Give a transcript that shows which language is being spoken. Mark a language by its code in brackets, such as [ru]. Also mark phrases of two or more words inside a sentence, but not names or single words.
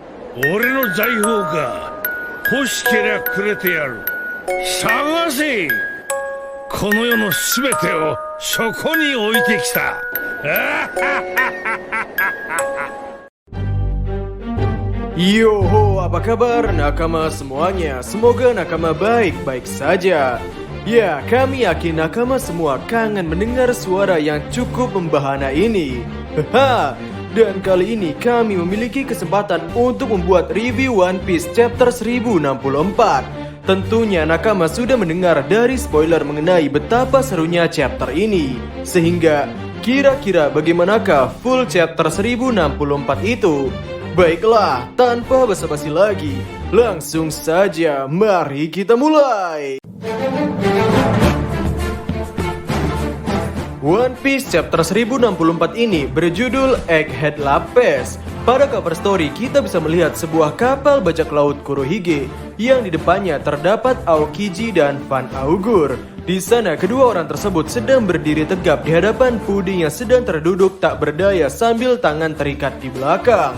[ja] 俺の財宝か。欲しけりゃくれてやる。探せ。この世のすべてをそこに置いてきた。 [id] Yoho, apa kabar nakama semuanya? Semoga nakama baik-baik saja. Ya, kami yakin nakama semua kangen mendengar suara yang cukup membahana ini. Haha. Dan kali ini kami memiliki kesempatan untuk membuat review One Piece chapter 1064. Tentunya nakama sudah mendengar dari spoiler mengenai betapa serunya chapter ini. Sehingga kira-kira bagaimanakah [en] full chapter [id] 1064 itu? Baiklah, tanpa basa-basi lagi, langsung saja mari kita mulai. One Piece chapter 1064 ini berjudul Egghead Lapis. Pada [en] cover story [id] kita bisa melihat sebuah kapal bajak laut Kurohige yang di depannya terdapat Aokiji dan Van Augur. Di sana kedua orang tersebut sedang berdiri tegap di hadapan Pudding yang sedang terduduk tak berdaya sambil tangan terikat di belakang.